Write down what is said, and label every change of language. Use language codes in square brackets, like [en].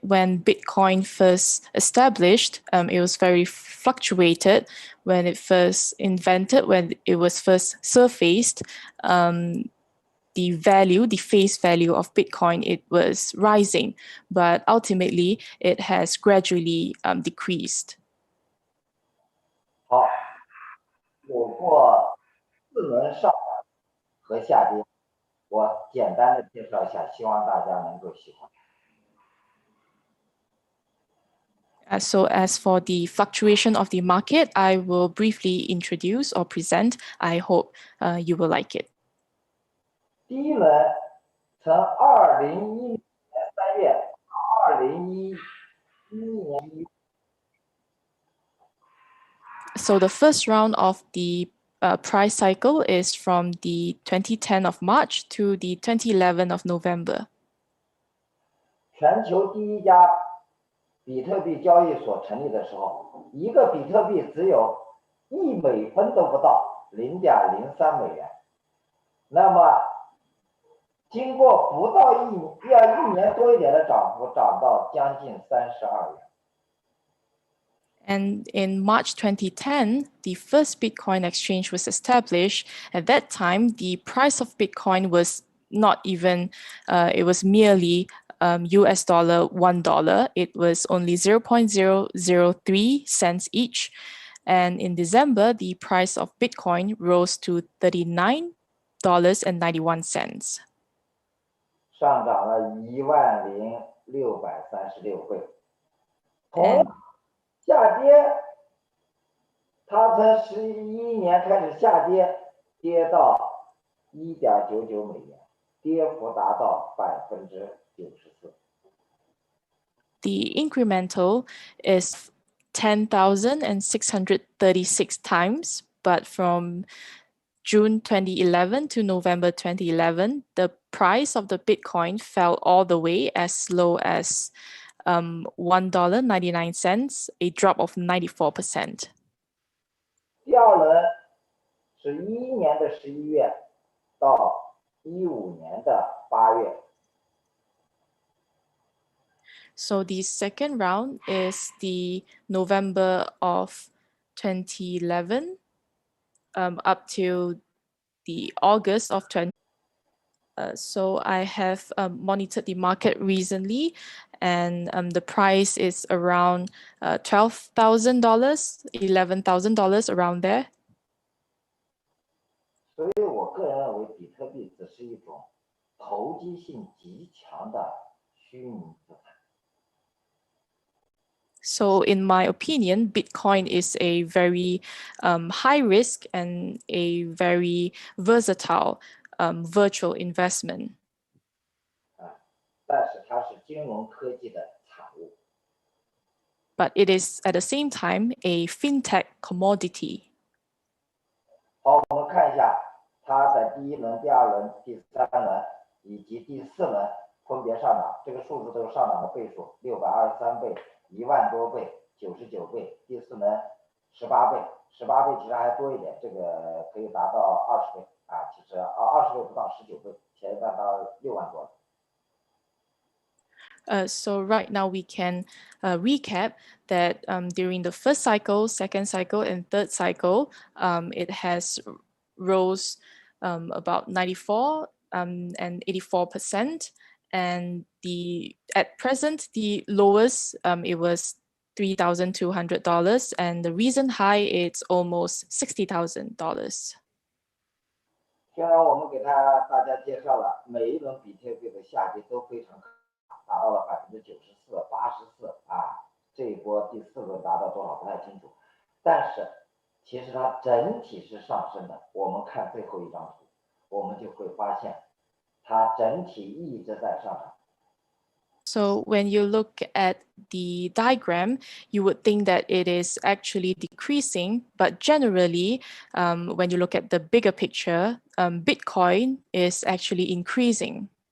[en] When Bitcoin first established, it was very fluctuated. When it first invented, when it was first surfaced, the face value of Bitcoin, it was rising, but ultimately it has gradually decreased. [zh] 好，有过4轮上涨和下跌，我简单的介绍一下，希望大家能够喜欢。 [en] So as for the fluctuation of the market, I will briefly introduce or present. I hope you will like it. [zh] 第一轮从2011年3月到2011年1月。 [en] So the first round of the price cycle is from the 2010 of March to the 2011 of November. [zh] 全球第一家比特币交易所成立的时候，一个比特币只有1美分都不到，0.03美元。那么经过不到一年多一点的涨幅，涨到将近32元。 [en] And in March 2010, the first Bitcoin exchange was established. At that time, the price of Bitcoin was not even, it was merely US dollar $1. It was only 0.003 cents each. And in December, the price of Bitcoin rose to $39.91. [zh] 上涨了10636倍。同样下跌，它从11年开始下跌，跌到1.99美元，跌幅达到94%。 [en] The incremental is 10,636 times, but from June 2011 to November 2011, the price of the Bitcoin fell all the way as low as $1.99, a drop of 94%. [zh] 第二轮是11年的11月到15年的8月。 [en] So the second round is the November of 2011 up to the August of 20. So I have monitored the market recently, and the price is around $12,000, $11,000 around there. [zh] 所以我个人认为，比特币只是一种投机性极强的虚拟资产。 [en] So in my opinion, Bitcoin is a very high risk and a very versatile virtual investment. [zh] 但是它是金融科技的产物。 [en] But it is at the same time a fintech commodity. [zh] 好，我们看一下它在第一轮、第二轮、第三轮以及第四轮分别上涨，这个数字都是上涨的倍数，623倍、1万多倍、99倍，第四轮18倍，18倍其实还多一点，这个可以达到20倍啊，其实20倍不到，19倍，前一段到6万多。 [en] So right now we can recap that during the first cycle, second cycle, and third cycle, it has rose about 94 and 84%. And at present, the lowest, it was $3,200, and the recent high, it's almost $60,000. [zh] 虽然我们给大家介绍了每一轮比特币的下跌都非常可怕，达到了94%、84%啊，这一波第4轮达到多少不太清楚，但是其实它整体是上升的。我们看最后一张图，我们就会发现它整体一直在上涨。 [en] So when you look at the diagram, you would think that it is actually decreasing, but generally, when you look at the bigger picture, Bitcoin is actually increasing.